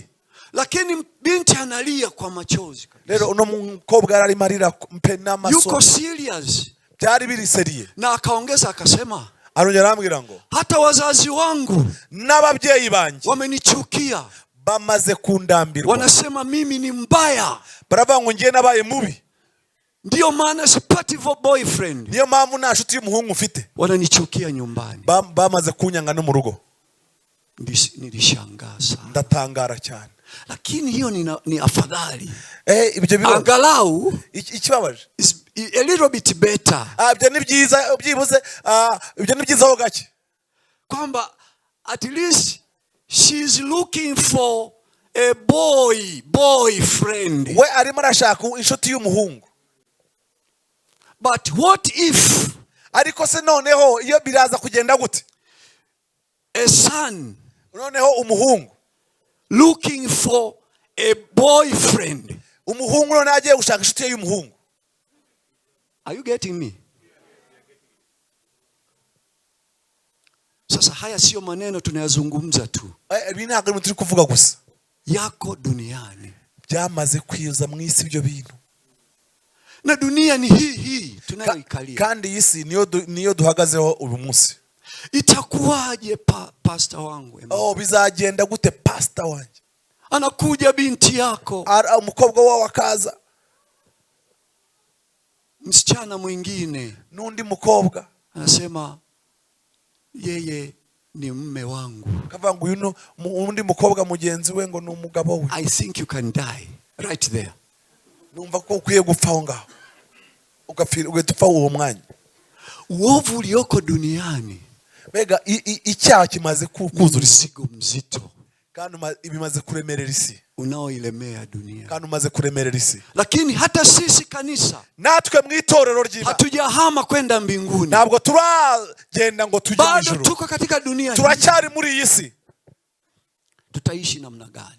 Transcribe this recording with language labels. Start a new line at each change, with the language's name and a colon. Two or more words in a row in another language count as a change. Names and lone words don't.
Swahili: Lakini binti analia kwa machozi.
Kinyarwanda: Rero uno mukobwa ari marira mpe n'amaso,
Swahili: yuko serious,
Kinyarwanda: byari biri seriye.
Swahili: na akaongeza akasema,
Kinyarwanda: arongera arambwira ngo
Swahili: hata wazazi wangu
Kinyarwanda: n'ababyeyi banjye
Swahili: wamenichukia,
Kinyarwanda: bamaze kundambirwa,
Swahili: wanasema mimi ni mbaya,
Kinyarwanda: baravuga ngo ngiye nabaye mubi,
Swahili: ndio maana sipati boyfriend,
Kinyarwanda: niyo mpamvu nta nshuti y'umuhungu mfite,
Swahili: wananichukia nyumbani.
Kinyarwanda: bamaze kunyanga no mu rugo.
Swahili: Nilishangaa sana,
Kinyarwanda: ndatangara cyane.
Swahili: lakini hiyo ni afadhali,
Kinyarwanda: ibyo biro
Swahili: angalau
Kinyarwanda: ikibabaje
English: a little bit better,
Kinyarwanda: ibyo ni byiza, byibuze ibyo ni byiza ho gake,
English: kwamba at least she's looking for a boyfriend.
Kinyarwanda: we arimo arashaka inshuti y'umuhungu.
English: But what if,
Kinyarwanda: ariko se noneho iyo biraza kugenda gute?
English: a son
Kinyarwanda: noneho umuhungu
English: looking for a boyfriend,
Kinyarwanda: umuhungu none agiye gushaka inshuti y'umuhungu,
English: Are you getting me?
Swahili: Sasa haya sio maneno tunayazungumza tu.
Kinyarwanda: Ibi ntabwo ari turi kuvuga gusa.
Swahili: Yako duniani.
Kinyarwanda: Byamaze kwiza mu isi ibyo bintu.
Swahili: Na dunia ni hii tunayoikalia.
Kinyarwanda: Kandi isi niyo duhagazeho uyu munsi.
Swahili: Itakuwaje pastor wangu?
Kinyarwanda: Bizagenda gute pastor wanjye?
Swahili: Anakuja binti yako.
Kinyarwanda: Umukobwa wawe akaza.
Swahili: Msichana mwingine.
Kinyarwanda: Nundi mukobwa.
Swahili: Anasema yeye ni mume wangu.
Kinyarwanda: Kavuga ngo uyu undi mukobwa mugenzi we ngo ni umugabo we.
English: I think you can die right there.
Kinyarwanda: Numva ko ukwiye gupfa aho ngaho. Ugapfa uwo mwanya.
Swahili: Uovu ulioko duniani.
Kinyarwanda: Mbega icyaha kimaze kuzura
Swahili: mzigo mzito.
Kinyarwanda: Kandi ibimaze kuremerera isi.
Swahili: Unaoilemea dunia.
Kinyarwanda: Kandi umaze kuremerera isi.
Swahili: Lakini hata sisi kanisa.
Kinyarwanda: Natwe mu itorero ry'Imana.
Swahili: Hatujahama kwenda mbinguni.
Kinyarwanda: Ntabwo turagenda ngo tujye mu ijuru.
Swahili: Bado tuko katika dunia hii.
Kinyarwanda: Turacyari muri iyi si.
Swahili: Tutaishi namna gani?